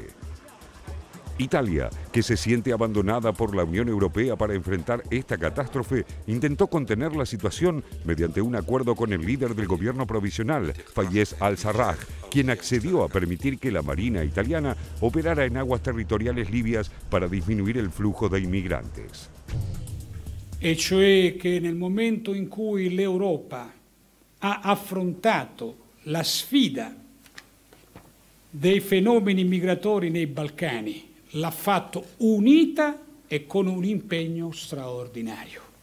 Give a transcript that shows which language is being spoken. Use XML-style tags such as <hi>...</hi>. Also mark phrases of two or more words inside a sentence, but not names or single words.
<es>Italia, que se siente abandonada por la Unión Europea para enfrentar esta catástrofe, intentó contener la situación mediante un acuerdo con el líder del gobierno provisional, Fayez al-Sarraj, quien accedió a permitir que la Marina italiana operara en aguas territoriales libias para disminuir el flujo de inmigrantes.</es> <it>E cioè che nel momento in cui l'Europa ha affrontato la sfida dei fenomeni migratori nei Balcani, l'ha fatto unita e con un impegno straordinario.</it>